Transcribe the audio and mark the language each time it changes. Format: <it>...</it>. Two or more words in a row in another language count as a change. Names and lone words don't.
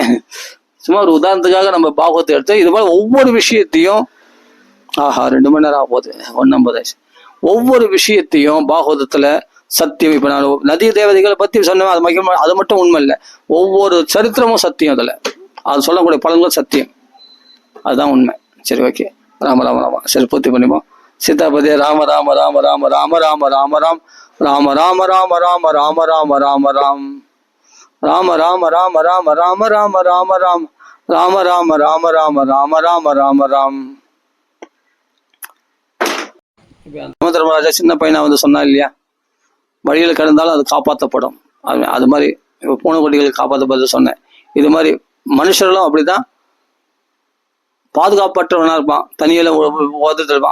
<ta>சும்மா ஒரு உதாரணத்துக்காக நம்ம பாகவத்தை எடுத்து இது மாதிரி ஒவ்வொரு விஷயத்தையும் 2 மணி நேரம் ஆக போகுது, 1:50. ஒவ்வொரு விஷயத்தையும் பாகவதத்துல சத்தியம். இப்ப நான் நதி தேவதைகளை பத்தி சொன்னேன், அது மட்டும் உண்மை இல்லை, ஒவ்வொரு சரித்திரமும் சத்தியம். அதுல அது சொல்லக்கூடிய பலன்கள் சத்தியம், அதுதான் உண்மை. சரி, ஓகே, ராம ராம ராம. சரி, பூர்த்தி பண்ணிப்போம். சீதாபதி ராம ராம ராம ராம ராம ராம ராம ராம் ராம ராம ராம ராம ராம ராம ராம ராம் ராம ராம ராம ராம ராம ராம ராம ராம் ராம ராம ராம ராம ராம ராம ராம ராம். தர்மராஜா சின்ன பையனா வந்து சொன்னா இல்லையா, வழியில் கிடந்தாலும் அது காப்பாற்றப்படும். அது மாதிரி பூனைக்குட்டிகள் காப்பாற்றப்பட்டு சொன்னேன். இது மாதிரி மனுஷர்களும் அப்படிதான் பாதுகாப்பற்றவனா இருப்பான், தனியில ஓதிட்டு இருப்பான்.</ta>